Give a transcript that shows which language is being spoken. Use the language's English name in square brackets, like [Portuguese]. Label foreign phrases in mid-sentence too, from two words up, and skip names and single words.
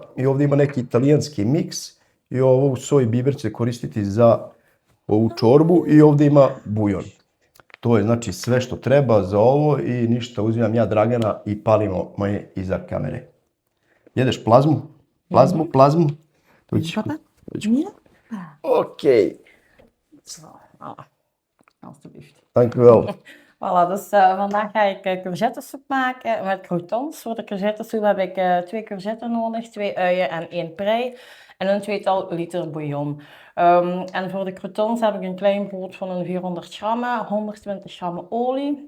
[Serbian] I ovdje ima neki italijanski miks. I ovo soj biber će koristiti za ovu čorbu i ovdje ima bujon. To je znači sve što treba za ovo i ništa, uzimam ja Dragana i palimo moje iza kamere. Jedeš plazmu? Plazmu? [Dutch] Oké. Zo, alsjeblieft. Dank u wel. Voilà, dus vandaag ga ik courgettesoep maken met croutons. Voor de courgettesoep heb ik 2 courgetten nodig, 2 uien en 1 prei. En een 2-tal liter bouillon. En voor de croutons heb ik een klein brood van een 400 gram, 120 gram olie.